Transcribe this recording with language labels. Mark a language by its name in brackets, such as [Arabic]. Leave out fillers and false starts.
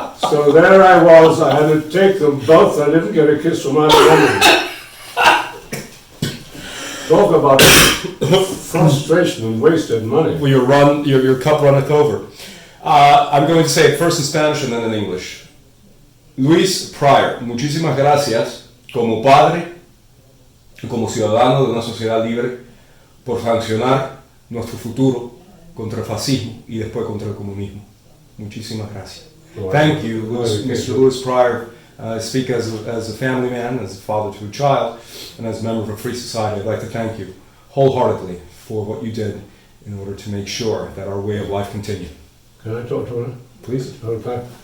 [English] So there I was, I had to take them both, I didn't get a kiss from either woman. Talk about frustration and wasted money. Well, your cup runneth over. I'm going to say it first in Spanish and then in English. [Spanish] Luis Pryor, muchísimas gracias como padre y como ciudadano de una sociedad libre por sancionar nuestro futuro contra el fascismo y después contra el comunismo. Muchísimas gracias. [English] Thank you, Mr. Louis Pryor. I speak as a family man, as a father to a child, and as a member of a free society. I'd like to thank you wholeheartedly for what you did in order to make sure that our way of life continued. Can I talk to her? Please. Okay.